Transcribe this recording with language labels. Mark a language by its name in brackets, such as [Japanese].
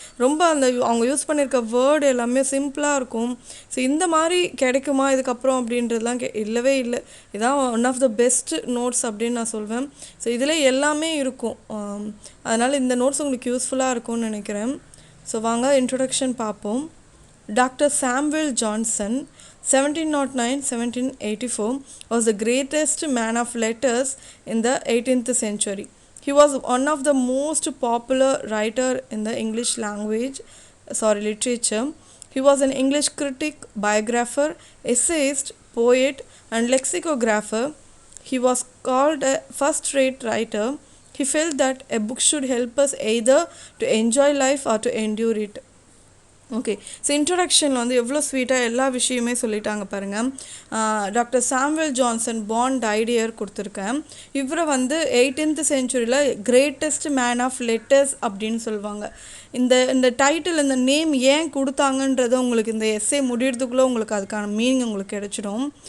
[Tamil] ரொம்ப அந்த அவங்க யூஸ் பண்ணியிருக்க வேர்டு எல்லாமே சிம்பிளாக இருக்கும். ஸோ இந்த மாதிரி கிடைக்குமா இதுக்கப்புறம் அப்படின்றதுலாம் இல்லவே இல்லை. இதான் [English] one of the best notes [Tamil] அப்படின்னு நான் சொல்வேன். ஸோ இதில் எல்லாமே இருக்கும். அதனால் இந்த நோட்ஸ் உங்களுக்கு யூஸ்ஃபுல்லாக இருக்கும்னு நினைக்கிறேன். ஸோ வாங்க இன்ட்ரொடக்ஷன் பார்ப்போம். Dr. [English] Samuel Johnson 1709-1784 was the greatest man of letters in the 18th century. He was one of the most popular writer in the English literature. He was an English critic, biographer, essayist, poet and lexicographer. He was called a first-rate writer. He felt that a book should help us either to enjoy life or to endure it. [Tamil] Okay, so இன்ட்ரொடக்ஷனில் வந்து எவ்வளோ ஸ்வீட்டாக எல்லா விஷயமே சொல்லிட்டாங்க பாருங்கள். Doctor Samvel Johnson [English] born died year [Tamil] கொடுத்துருக்கேன். இவரை வந்து 18th சென்ச்சுரியில் [English] greatest man of letters [Tamil] அப்படின்னு சொல்லுவாங்க. இந்த டைட்டில் இந்த நேம் ஏன் கொடுத்தாங்கன்றது உங்களுக்கு இந்த எஸ்ஸே முடியறதுக்குள்ளே உங்களுக்கு அதுக்கான மீனிங் உங்களுக்கு கிடைச்சிடும்.